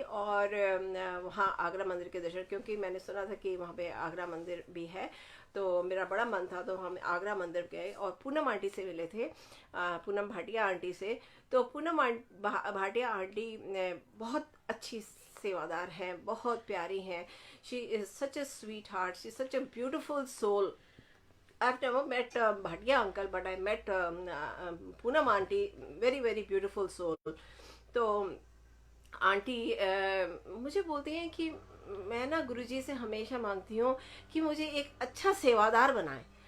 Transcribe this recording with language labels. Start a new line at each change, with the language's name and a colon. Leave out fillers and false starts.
Hindi: और वहाँ आगरा मंदिर के दर्शन, क्योंकि मैंने सुना था कि वहाँ पे आगरा मंदिर भी है, तो मेरा बड़ा मन था। तो हम आगरा मंदिर गए और पूनम आंटी से मिले थे, पूनम भाटिया आंटी से। तो पूनम भाटिया आंटी बहुत अच्छी सेवादार हैं, बहुत प्यारी हैं।
English: She is such a sweetheart, she is such a beautiful soul. I've never met Bhatia uncle, but I met Poonam auntie, very very beautiful soul.
Hindi: तो आंटी मुझे बोलती हैं कि मैं ना गुरुजी से हमेशा मांगती हूँ कि मुझे एक अच्छा सेवादार बनाए।